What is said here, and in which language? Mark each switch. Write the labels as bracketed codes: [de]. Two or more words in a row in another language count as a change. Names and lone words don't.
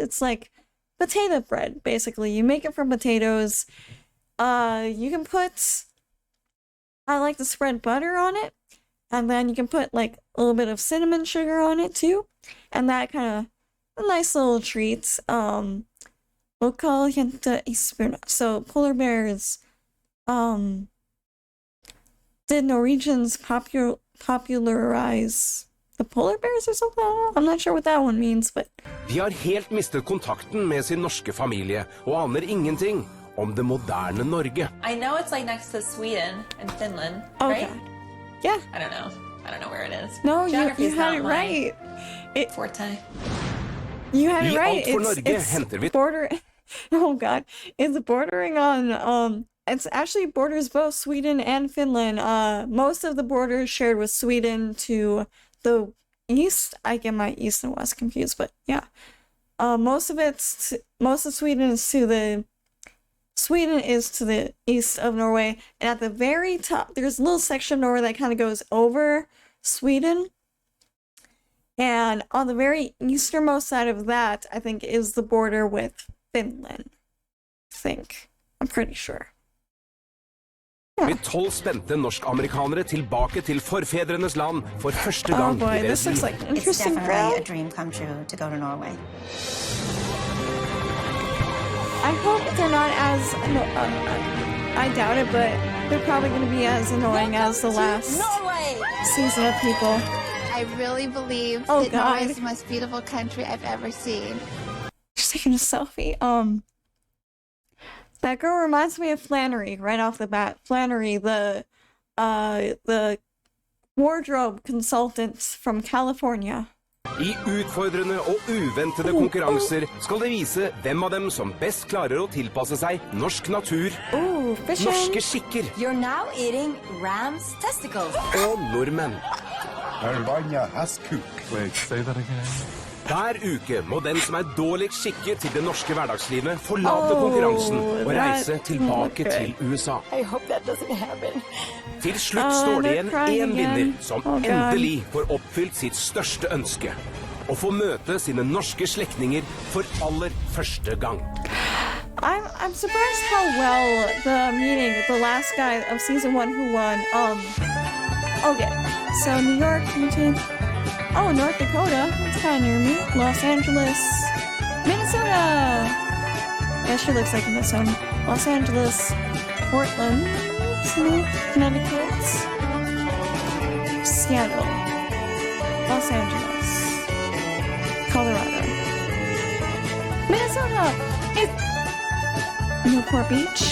[en] It's like potato bread, basically. You make it from potatoes. You can put, I like to spread butter on it, and then you can put like a little bit of cinnamon sugar on it too, and that kind of a nice little treat. [no] Lokal jente isbjørn. [en] So polar bears. Did Norwegians popularize the polar bears or something? I'm not sure what that one means, but [no] De har helt mistet kontakten med sin norske familie og aner ingenting om det moderne Norge. [en] I know it's like next to Sweden and Finland, okay. right? Yeah. I don't know. I don't know where it is. No, you Geography's had not it my right. forte. You had it I right. [no] Alt for Norge henter vi [en] border. Oh God, it's bordering on. It's actually borders both Sweden and Finland. Most of the border is shared with Sweden to the east. I get my east and west confused, but yeah. Most of Sweden is to the east of Norway, and at the very top, there's a little section of Norway that kind of goes over Sweden. And on the very easternmost side of that, I think, is the border with Finland. I'm pretty sure. [no] Med 12 spente norsk-amerikanere tilbake til forfedrenes land for første [en] Oh [no] gang [en] boy, [no] i deres [en] this looks [no] liv. [en] like an It's interesting definitely a crowd. dream come true to go to Norway. I hope they're not as I doubt it, but they're probably going to be as annoying as the last season of People. I really believe Oh, that Norway God. is the most beautiful country I've ever seen. Just taking a selfie. That girl reminds me of Flannery right off the bat. Flannery, the wardrobe consultant from California. [no] I utfordrende og uventede konkurranser skal det vise hvem av dem som best klarer å tilpasse seg norsk natur, [en] Ooh, fishing. [no] norske skikker [en] You're now eating ram's testicles. [no] og nordmenn. Hver uke må den som er dårligst skikket til det norske hverdagslivet, forlate konkurransen og reise tilbake til USA. [en] I hope that doesn't happen. [no] Til slutt står det igjen [en] they're crying [no] én [en] again. [no] vinner som [en] Oh, God. [no] endelig får oppfylt sitt største ønske. Å få møte sine norske slektninger for aller første gang. [en] I'm surprised how well the meeting, the last guy of season 1 who won, okay, so New York, oh, North Dakota, it's kind of near me, Los Angeles, Minnesota, yeah, she looks like Minnesota, Los Angeles, Portland, Connecticut, Seattle, Los Angeles, Colorado, Minnesota, Newport Beach.